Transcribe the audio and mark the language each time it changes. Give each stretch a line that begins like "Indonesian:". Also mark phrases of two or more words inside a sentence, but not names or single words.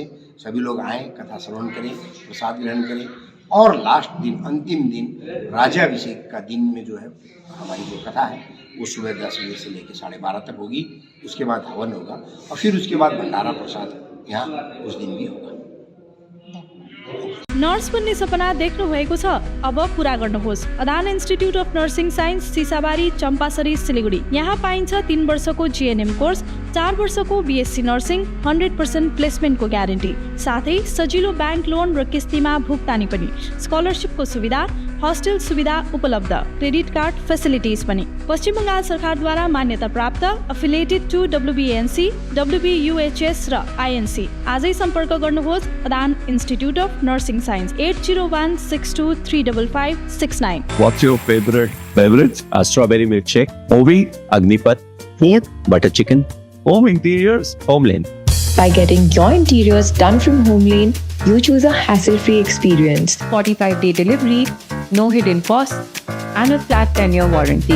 Hindi: सभी लोग आएँ, कथा श्रवण करें, प्रसाद ग्रहण करें और लास्ट दिन, अंतिम दिन राज्याभिषेक का दिन में जो है हमारी जो कथा है वो सुबह 10 बजे से लेकर 12:30 तक होगी। उसके बाद हवन होगा और फिर उसके बाद भंडारा प्रसाद यहाँ उस दिन भी होगा।
Nepali: नर्स बन्ने सपना देख्नु भएको छ, अब पूरा गर्नुहोस्। अदान इन्स्टिट्युट अफ नर्सिङ साइन्स, सिसाबारी, चम्पासरी, सिलिगुडी। यहाँ पाइन्छ 3 वर्षको
English: GNM course,
Nepali: 4 वर्षको
English: BSc nursing,
Nepali: 100%
English: placement guarantee,
Nepali: साथै सजिलो
English: bank loan
Nepali: र किस्तीमा भुक्तानी पनि, स्कलरसिपको सुविधा, हस्टेल सुविधा उपलब्ध,
English: credit card facilities
Nepali: पनि। पश्चिम बङ्गाल सरकारद्वारा मान्यता प्राप्त,
English: affiliated to
Nepali: WBNC, WBUHS र INC। आजै सम्पर्क गर्नुहोस् अदान इन्स्टिट्युट अफ नर्सिङ साइन्स, 8016235569।
English: What's your favorite beverage? A strawberry milkshake, Ovi, Agnipat, Yep. butter chicken, home interiors, Homeland. By getting your interiors done from Homelane, you choose a hassle-free experience. 45-day delivery, no hidden costs, and a flat 10-year warranty.